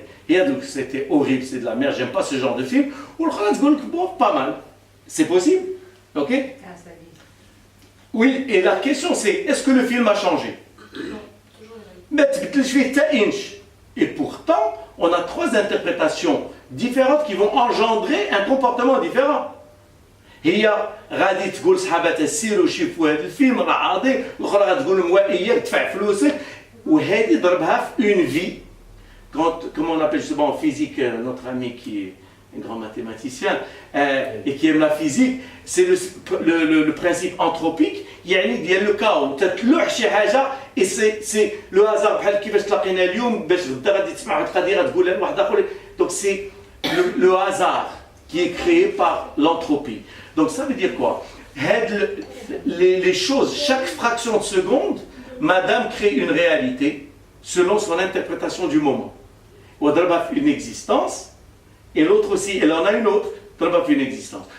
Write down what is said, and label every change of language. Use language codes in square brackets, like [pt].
[fr] Et donc c'était horrible, c'est de la merde, j'aime pas ce genre de film. Ou le bon, pas mal. C'est possible? Ok? Oui, et la question c'est, est-ce que le film a changé? Non, toujours. Et pourtant, on a 3 interprétations différentes qui vont engendrer un comportement différent. [ar] هي غادي تقول صحاباتها سيروا شوفوا هذا الفيلم راه عظيم، الاخرى غتقول موائيه تدفع فلوسك وهذه ضربها في [fr] une vie. Comme on appelle justement en physique, notre ami qui est un grand mathématicien et qui aime la physique, c'est le principe anthropique. [ar] يعني ديال [fr] le chaos [ar] تتلوح شي حاجه [fr] et c'est le hasard [ar] بحال كيفاش تلاقينا اليوم باش غدا غادي تسمع واحد القضيه غتقول لواحد اخر. [fr] Donc c'est le hasard qui est créé par l'entropie. Donc ça veut dire quoi? Les choses, chaque fraction de seconde, madame crée une réalité selon son interprétation du moment. Une existence, et l'autre aussi, elle en a une autre, une existence.